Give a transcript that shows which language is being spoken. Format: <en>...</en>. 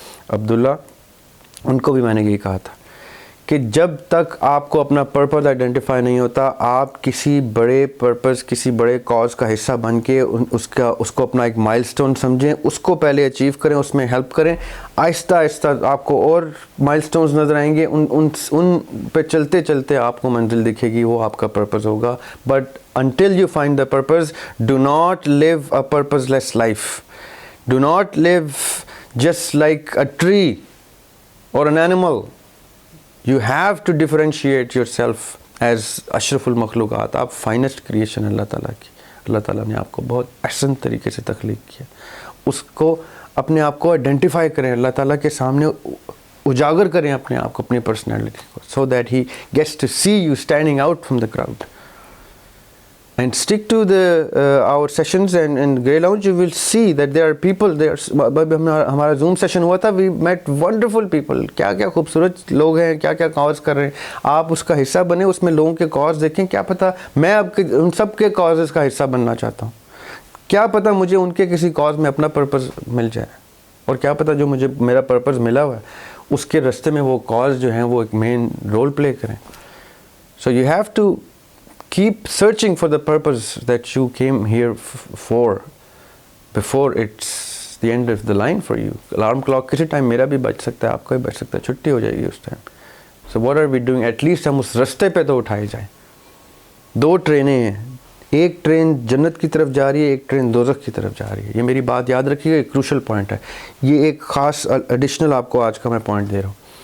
<ur>عبداللہ, ان کو بھی میں نے یہی کہا تھا کہ جب تک آپ کو اپنا پرپز آئیڈینٹیفائی نہیں ہوتا, آپ کسی بڑے پرپز, کسی بڑے کاز کا حصہ بن کے اس کو اپنا ایک مائل سٹون سمجھیں, اس کو پہلے اچیو کریں, اس میں ہیلپ کریں. آہستہ آہستہ آپ کو اور مائل سٹونز نظر آئیں گے, ان پہ چلتے چلتے آپ کو منزل دکھے گی, وہ آپ کا پرپز ہوگا.</ur> <en>But until you find the purpose, do not live a purposeless life. Do not live just like a tree or an animal. You have to differentiate yourself as اشرف المخلوقات.</en> <ur>آپ فائنسٹ کریشن اللہ تعالیٰ کی. اللہ تعالیٰ نے آپ کو بہت احسن طریقے سے تخلیق کیا. اس کو اپنے آپ کو آئیڈینٹیفائی کریں, اللہ تعالیٰ کے سامنے اجاگر کریں اپنے آپ کو, اپنی پرسنالٹی کو,</ur> <en>so that he gets to see you standing out from the crowd. And stick to our sessions and Grey Lounge, you will see that there are people there.</en> <ur>ہمارا زوم سیشن ہوا تھا,</ur> <en>we met wonderful people.</en> <ur>کیا کیا خوبصورت لوگ ہیں, کیا کیا کاز کر رہے ہیں. آپ اس کا حصہ بنیں, اس میں لوگوں کے کاز دیکھیں. کیا پتہ میں اب ان سب کے کازز کا حصہ بننا چاہتا ہوں. کیا پتہ مجھے ان کے کسی کاز میں اپنا پرپز مل جائے, اور کیا پتہ جو مجھے میرا پرپز ملا ہوا ہے اس کے رستے میں وہ کاز جو ہیں وہ ایک مین رول پلے کریں.</ur> <en>So you have to keep searching for the purpose that you came here for before it's the end of the line for you.</en> <ur>Alarm clock کسی ٹائم میرا بھی بج سکتا ہے, آپ کا بھی بج سکتا ہے, چھٹی ہو جائے گی اس time.</ur> <en>So what are we doing?</en> <ur>At least ہم اس رستے پہ تو اٹھائے جائیں. 2 ٹرینیں ہیں, ایک ٹرین جنت کی طرف جا رہی ہے, ایک ٹرین دوزخ کی طرف جا رہی ہے. یہ میری بات یاد رکھیے گا, ایک کروشل پوائنٹ ہے. یہ ایک خاص ایڈیشنل آپ کو آج کا میں پوائنٹ دے رہا ہوں.</ur>